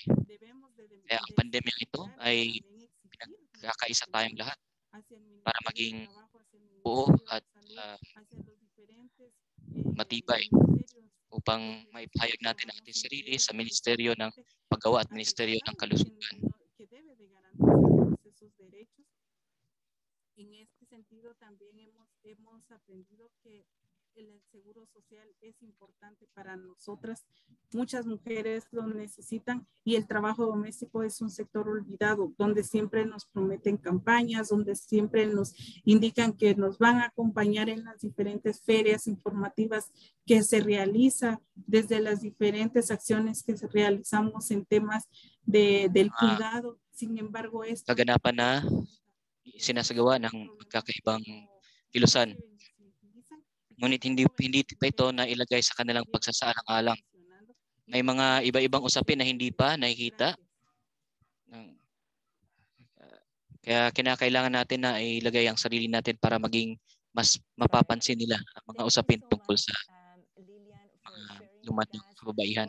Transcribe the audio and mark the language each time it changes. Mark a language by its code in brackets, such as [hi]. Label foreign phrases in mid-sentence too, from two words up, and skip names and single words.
[tl] Kaya ang pandemya ito ay pinagkakaisa tayong lahat para maging buo at matibay upang maipahayag natin ang ating sarili sa Ministeryo ng Paggawa at Ministeryo ng Kalusugan. [es] En este sentido también hemos aprendido que el seguro social es importante para nosotras. Muchas mujeres lo necesitan y el trabajo doméstico es un sector olvidado, donde siempre nos prometen campañas, donde siempre nos indican que nos van a acompañar en las diferentes ferias informativas que se realiza, desde las diferentes acciones que realizamos en temas del cuidado. Sin embargo, esto [tl] kaganapan na sinasagawa ng magkakaibang kilusan. Ngunit hindi pa ito na ilagay sa kanilang pagsasaalang-alang. May mga iba-ibang usapin na hindi pa nakikita. Kaya kinakailangan natin na ilagay ang sarili natin para maging mas mapapansin nila ang mga usapin tungkol sa lumad ng kababaihan.